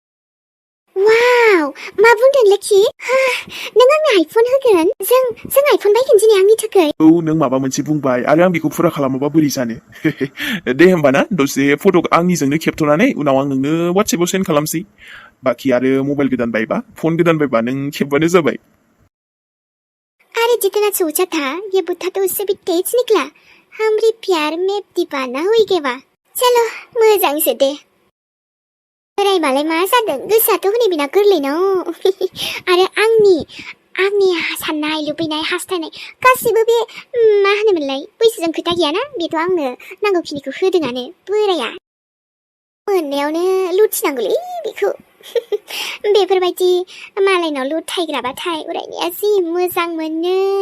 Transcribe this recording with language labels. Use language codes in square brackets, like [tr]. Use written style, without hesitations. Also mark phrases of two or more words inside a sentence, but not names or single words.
[brx] वाव मा बुंदों लोखि नों आंनो आइफन होगोन जों आइफन बायगोन दिनै आंनि थाखाय औ नों माबा मोनसे बुंबाय आरो आं बेखौ फुरा खालामाबा बोरै जानो दे होमबा ना दसे फट' आंनिजोंनो खेबथ'नानै उनाव आं नोंनो वाट्सएपाव सेन्ड खालामसै बाखि आरो मबाइल गोदान बायबा फन गोदान बायबा नों खेबबानो जाबाय [bho] अरे जितना सोचा था ये बुद्धा तो उससे भी तेज निकला हमरी प्यार में दीवाना हुई के बा [brx] चलो मोजांसो दे बोरायबालाय मा जादों गोसोआथ' हनै बिना गोरलै न आरो आंनि साननाय लुबैनाय हास्थायनाय गासिबो बे मा होनोमोनलाय बैसोजों खोथा गैयाना बेथ' आंनो नांगौखिनिखौ होदोंआनो बोराया मोननायावनो लुथिनांगौलै बेखौ बेफोरबायदि मालायनाव लुथायग्राबाथाय उरायनाया जि मोजां मोनो